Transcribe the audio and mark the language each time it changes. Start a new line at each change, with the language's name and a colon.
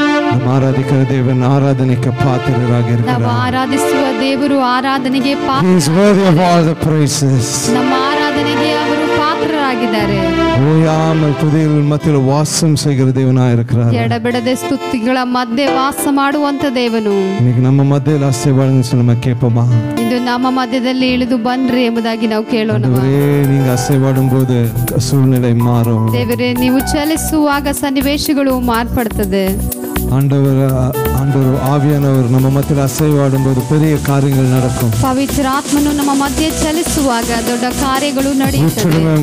Kannada: ನಮ್ಮ ಆರಾಧಿಕರ ದೇವನ ಆರಾಧನೆಗೆ ಪಾತ್ರರಾಗಿರ್ತಾರೆ. ನಾವು ಆರಾಧಿಸುವ ದೇವರು ಆರಾಧನೆಗೆ
English: He is worthy of all the praises.
Kannada: ನಮ್ಮ ಆರಾಧನೆಗೆ ಅವರು ಪಾತ್ರರಾಗಿದ್ದಾರೆ.
Tamil: ஓயாமல் துதிகள் மத்தியில் வாசம் செய்கிற தேவனாய் இருக்கிறார்.
Kannada: ಎಡಬಿಡದೆ ಸ್ತುತಿಗಳ ಮಧ್ಯೆ ವಾಸ ಮಾಡುವಂತ ದೇವನು
Tamil: இன்னைக்கு நம்ம மத்தியில் ஆசீர்வாதம் சொல்லி நம்ம கேட்போமா?
Kannada: ಇದು ನಮ್ಮ ಮಧ್ಯದಲ್ಲಿ ಇಳಿದು ಬನ್ರಿ ಎಂಬುದಾಗಿ ನಾವು ಕೇಳೋಣ.
Tamil: ஆண்டவரே நீங்க ஆசீர்வாடும் போது சூழ்நிலை மாறும்.
Kannada: ದೇವರೇ ನೀವು ಚಲಿಸುವಾಗ ಸನ್ನಿವೇಶಗಳು ಮಾರ್ಪಡುತ್ತದೆ.
Tamil: ஆண்டவர் ஆவியானவர் நம்ம மத்தியில் அசைவாடும் போது பெரிய காரியங்கள் நடக்கும்.
Kannada: ಪವಿತ್ರ ಆತ್ಮನು ನಮ್ಮ ಮಧ್ಯೆ ಚಲಿಸುವಾಗ ದೊಡ್ಡ ಕಾರ್ಯಗಳು ನಡೆಯುತ್ತವೆ.